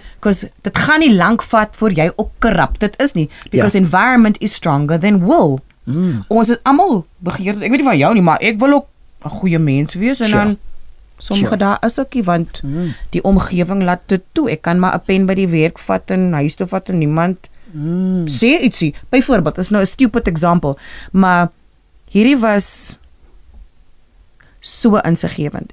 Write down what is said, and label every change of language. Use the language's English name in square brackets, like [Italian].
[English] Because [Afrikaans] dit gaan nie lank vat voor jy ook corrupt. Dit is nie. [English] Because environment is stronger than will. [Afrikaans] Ons het almal begeertes. Ek weet nie van jou nie, maar ek wil ook 'n goeie mens wees en dan sommige daar is ookie want die omgewing laat dit toe. Ek kan maar 'n pen by die werk vat en huis toe vat en niemand sê ietsie. Byvoorbeeld, is nou 'n [English] stupid example, [Afrikaans] maar hierdie was so insiggewend.